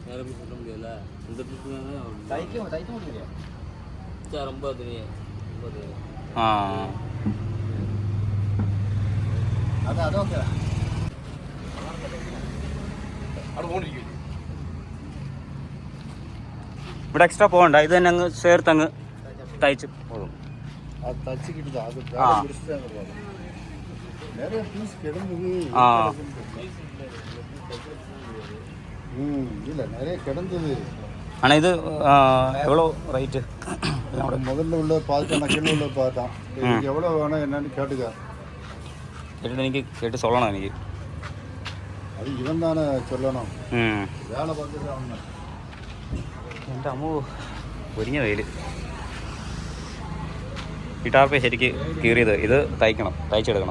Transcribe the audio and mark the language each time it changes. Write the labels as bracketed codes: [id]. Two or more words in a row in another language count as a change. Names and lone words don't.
[ml] ആ ഇവിടെ എക്സ്ട്രാ പോകണ്ട, ഇത് തന്നെ അങ്ങ് ചേർത്തങ്ങ് തയ്ച്ച് പോകും. [ta] ஆனா இது எவ்வளோ ரைட்டு? முதல்ல உள்ள பார்த்தான், கீழே உள்ள பார்த்தான். எவ்வளோ வேணும் என்னன்னு கேட்டுக்க. [ml] എനിക്ക് കേട്ട് சொல்லணும். എനിക്ക് അത് ഇവൻ തന്നെ ചൊല്ലണം. വേളെ പറഞ്ഞിട്ട് എൻ്റെ അമ്മ പൊരിഞ്ഞ വെയിൽ. ഈ ടാർപ്പേ ശരിക്ക് കീറിയത്. ഇത് തയ്ക്കണം, തയ്ച്ചെടുക്കണം.